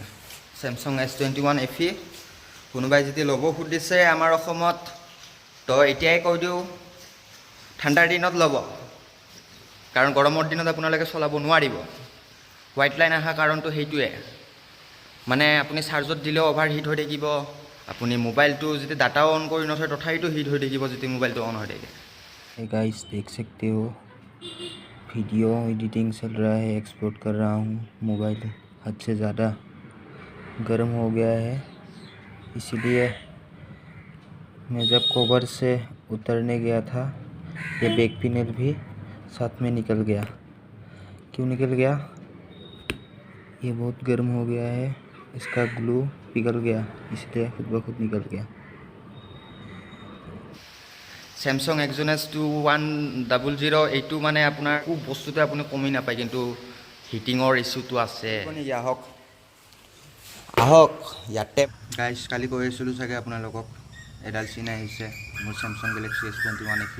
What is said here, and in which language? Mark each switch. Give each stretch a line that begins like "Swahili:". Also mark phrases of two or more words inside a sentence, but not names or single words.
Assamese: চেমচাং S21 FE কোনোবাই যদি ল'ব সুধিছে আমাৰ অসমত, তো এতিয়াই কৈ দিওঁ ঠাণ্ডাৰ দিনত ল'ব, কাৰণ গৰমৰ দিনত আপোনালোকে চলাব নোৱাৰিব।
English: white line
Assamese: অহা কাৰণটো সেইটোৱে, মানে আপুনি চাৰ্জত দিলেও
English: over heat
Assamese: হৈ থাকিব। আপুনি মোবাইলটো যেতিয়া ডাটাও অন কৰি নথয় তথাপিতো হিট হৈ থাকিব যেতিয়া মোবাইলটো অন হৈ থাকে।
Hindi: गाइस देख सकते हो
English: video editing
Hindi: चल रहा है, एक्सपोर्ट कर रहा हूँ। मोबाइल हद से ज़्यादा गर्म हो गया है, इसलिए मैं जब कवर से उतरने गया था ये
English: back panel
Hindi: भी साथ में निकल गया। क्यों निकल गया? ये बहुत गर्म हो गया है, इसका ग्लू पिघल गया, इसलिए खुद ब खुद निकल गया।
Assamese: চেমচাং Exynos 2100 এইটো মানে আপোনাৰ খুব বস্তুতে আপুনি কমি নাপায়, কিন্তু হিটিঙৰ ইছ্যুটো আছে। আহক ইয়াতে গাইজ, কালি কৈ আছিলোঁ চাগে আপোনালোকক, এডাল চিন আহিছে মোৰ চেমচাং গেলেক্সি S21 FE।